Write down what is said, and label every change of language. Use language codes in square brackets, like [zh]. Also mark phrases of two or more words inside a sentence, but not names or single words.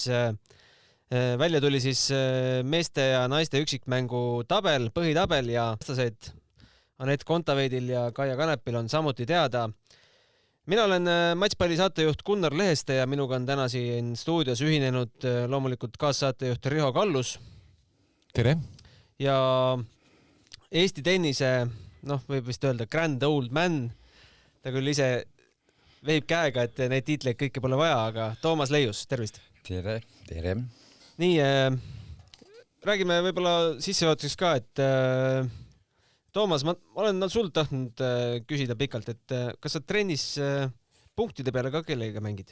[et] Välja tuli siis meeste ja naiste üksikmängu tabel, põhitabel ja vastased Anett Kontaveidil ja Kaia Kanepil on samuti teada. Mina olen matšpalli saatejuht Gunnar Leheste ja minuga on täna siin stuudios ühinenud loomulikult kaassaatejuht Riho Kallus. Tere! Ja Eesti tennise, võib vist öelda [en] grand old man, [et] ta küll ise veib käega, et neid tiitleid kõike pole vaja, aga Toomas Leius, tervist! Tere! Tere! Nii, räägime võib-olla sissejuhatuseks ka, et Toomas, ma olen sult tahtnud küsida pikalt, et kas sa trennis punktide peale ka kellega mängid?